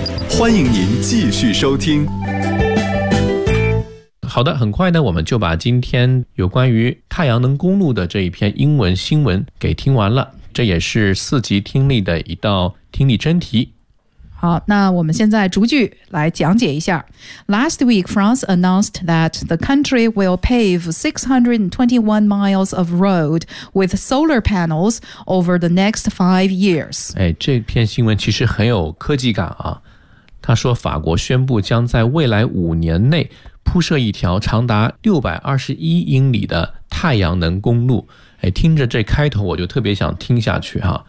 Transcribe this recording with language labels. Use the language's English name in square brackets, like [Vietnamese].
[Chinese] 欢迎您继续收听。好的，很快呢，我们就把今天有关于太阳能公路的这一篇英文新闻给听完了。这也是四级听力的一道听力真题。好，那我们现在逐句来讲解一下。 [English] Last week, France announced that the country will pave 621 miles of road with solar panels over the next 5 years. [Chinese] 哎，这篇新闻其实很有科技感啊。他说法国宣布将在未来五年内铺设一条长达621英里的太阳能公路。哎，听着这开头我就特别想听下去哈。